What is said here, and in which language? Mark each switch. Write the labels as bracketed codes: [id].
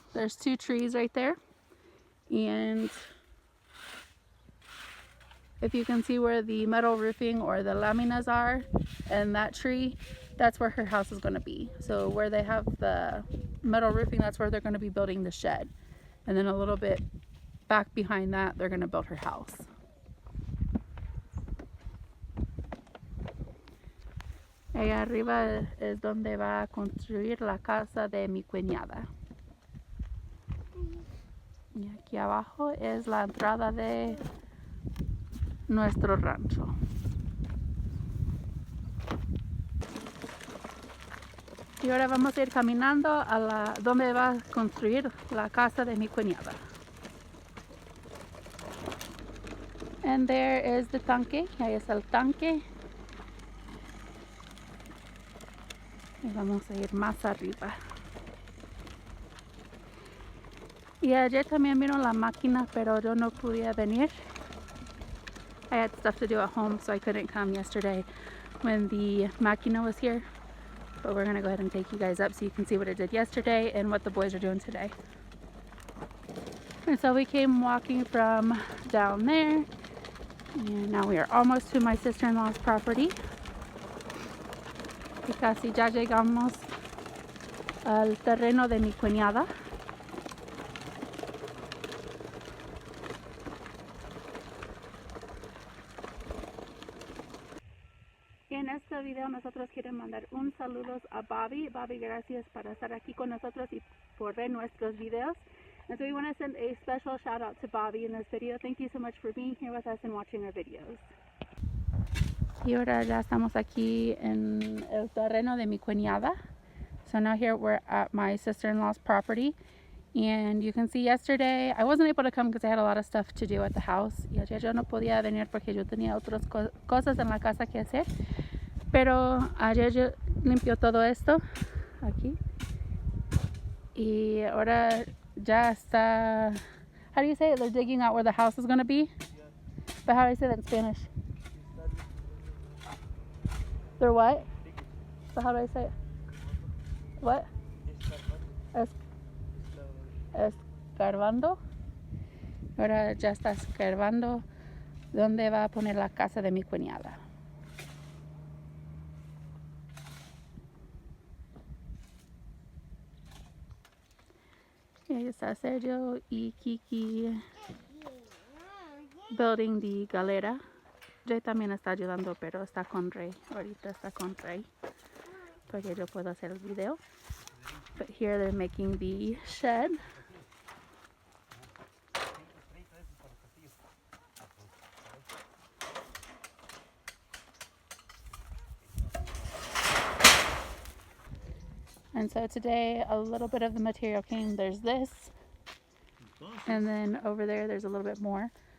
[en] There's two trees right there. And if you can see where the metal roofing or the laminas are and that tree, that's where her house is going to be. So where they have the metal roofing, that's where they're going to be building the shed. And then a little bit back behind that, they're going to build her house. [es] Allá arriba es donde va a construir la casa de mi cuñada. Y aquí abajo es la entrada de nuestro rancho. Y ahora vamos a ir caminando a donde va a construir la casa de mi cuñada. [en] And there is the tanque. [es] Ahí es el tanque. Y vamos a ir más arriba. Y ayer también vino la máquina, pero yo no podía venir. [en] I had stuff to do at home, so I couldn't come yesterday when the máquina was here. But we're going to go ahead and take you guys up so you can see what it did yesterday and what the boys are doing today. And so we came walking from down there. And now we are almost to my sister-in-law's property. [es] Y casi ya llegamos al terreno de mi cuñada. En este video nosotros queremos mandar un saludo a Bobby. Bobby, gracias por estar aquí con nosotros y por ver nuestros videos. [en] And so we want to send a special shout out to Bobby in this video. Thank you so much for being here with us and watching our videos. [es] Y ahora ya estamos aquí en el terreno de mi cuñada. [en] So now here we're at my sister-in-law's property. And you can see yesterday, I wasn't able to come because I had a lot of stuff to do at the house. [es] Y ayer yo no podía venir porque yo tenía otras cosas en la casa que hacer. Pero ayer yo limpió todo esto aquí. Y ahora ya está, [en] how do you say it? They're digging out where the house is going to be? But how do I say that in Spanish? They're what? So how do I say it? What? [es] Escarbando. Ahora ya está escarbando dónde va a poner la casa de mi cuñada. Y ahí está Sergio y Keke [en] building [es] the galera. Jay también está ayudando, pero está con Rey. Ahorita está con Rey porque yo puedo hacer el video. [en] But here they're making the shed. And so today a little bit of the material came. There's this, and then over there there's a little bit more.